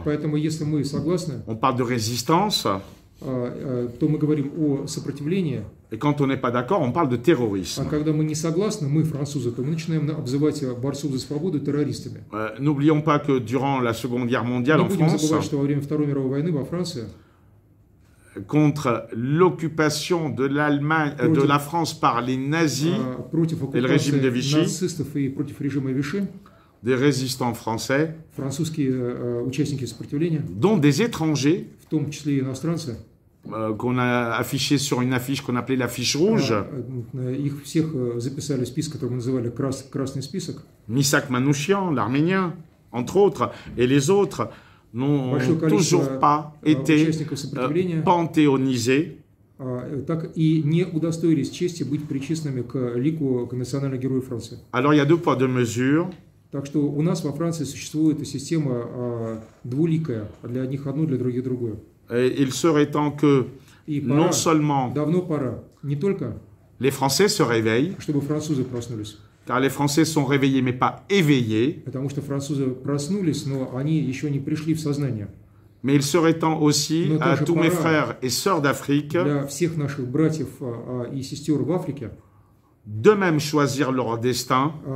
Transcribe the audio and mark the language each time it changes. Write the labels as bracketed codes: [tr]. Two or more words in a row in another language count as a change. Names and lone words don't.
[ru] Поэтому, если мы согласны, [fr] on parle de résistance, [ru] то мы говорим о сопротивлении, [fr] Et quand on n'est pas d'accord, on parle de terrorisme. [ru] А когда мы не согласны, мы, французы, то мы начинаем обзывать борцов за свободу террористами. [fr] N'oublions pas que durant la Seconde Guerre mondiale en France, [ru] не будем забывать, что во время Второй мировой войны во Франции, [fr] contre l'occupation de l'Allemagne, de la France par les nazis et le régime de Vichy, [ru] нацистов и против режима Виши, [fr] des résistants français, [ru] французские участники сопротивления, [fr] dont des étrangers, [ru] в том числе и иностранцы, [fr] qu'on a affiché sur une affiche qu'on appelait l'affiche rouge. [ru] Их всех записали в список, который мы называли красный список. [fr] Misak Manouchian, l'Arménien, entre autres, et les autres n'ont toujours pas été panthéonisés. [ru] Так и не удостоились чести быть причисленными к лику национальных героев Франции. [fr] Alors il y a deux poids, deux mesures. [ru] Так что у нас во Франции существует система двуликая, для одних одно, для других другое. [fr] Et il serait temps que non seulement les Français se réveillent, car les Français sont réveillés mais pas éveillés, mais il serait temps aussi à tous mes frères et sœurs d'Afrique de même choisir leur destin.